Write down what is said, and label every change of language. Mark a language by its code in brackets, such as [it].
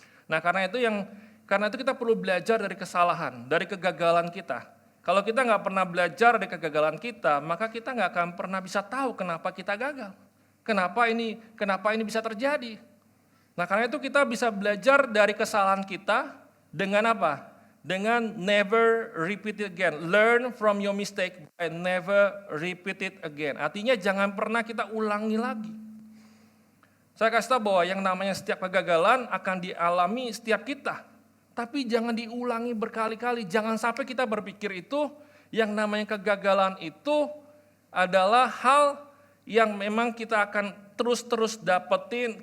[id] Nah karena itu kita perlu belajar dari kesalahan, dari kegagalan kita. Kalau kita nggak pernah belajar dari kegagalan kita, maka kita nggak akan pernah bisa tahu kenapa kita gagal. Kenapa ini bisa terjadi. Nah karena itu kita bisa belajar dari kesalahan kita dengan apa? [en] Dengan never repeat it again. Learn from your mistake and never repeat it again. [id] Artinya jangan pernah kita ulangi lagi. Saya kasih tahu bahwa yang namanya setiap kegagalan akan dialami setiap kita. Tapi jangan diulangi berkali-kali. Jangan sampai kita berpikir itu yang namanya kegagalan itu adalah hal yang memang kita akan terus-terus dapetin.